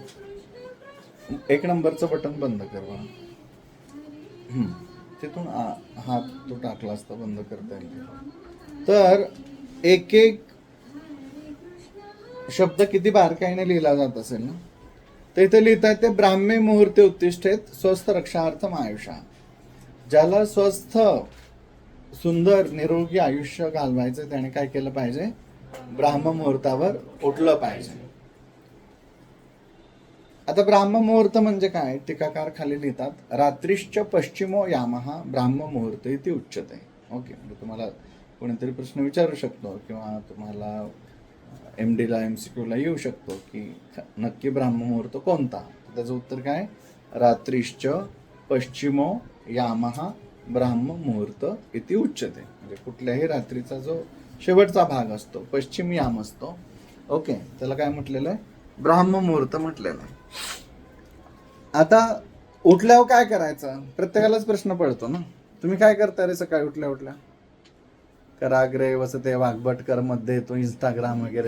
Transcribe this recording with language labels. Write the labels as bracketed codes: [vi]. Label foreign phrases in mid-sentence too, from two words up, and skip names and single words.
[mr] 1 नंबरचं बटन बंद कर बा. तिथून हात तो टाकला असता, बंद करता येईल. तर एक एक शब्द किती बारकाईने लिहिला जात असेल ना. तर इथे लिहिता येते, [sa] ब्राह्मे मुहूर्ते उत्तिष्ठेत स्वस्थ रक्षार्थम आयुषा. [mr] ज्याला स्वस्थ सुंदर निरोगी आयुष्य घालवायचं त्याने काय केलं पाहिजे, ब्राह्म मुहूर्तावर उठलं पाहिजे. आता ब्राह्म मुहूर्त म्हणजे काय, टीकाकार खाली लिहितात, [sa] रात्रीश्च पश्चिमो यामः ब्राह्म मुहूर्त इति उच्यते. [mr] ओके, म्हणजे तुम्हाला कोणीतरी प्रश्न विचारू शकतो किंवा तुम्हाला MD ला MCQ ला येऊ शकतो की नक्की ब्राह्म मुहूर्त कोणता. त्याचं उत्तर काय, [sa] रात्रीश्च पश्चिमो यामः ब्राह्म मुहूर्त इति उच्यते. [mr] म्हणजे कुठल्याही रात्रीचा जो शेवटचा भाग असतो, पश्चिम याम असतो, ओके, त्याला काय म्हटलेलं आहे, ब्राह्म मुहूर्त म्हटलेलं आहे. आता उठल्यावर काय करायचं, प्रत्येकालाच प्रश्न पडतो ना. तुम्ही काय करता रे सकाळी उठल्या उठल्या? [sa] कराग्रे वसते वाग्भट, [mr] कर मध्ये येतो इंस्टाग्राम वगैरे.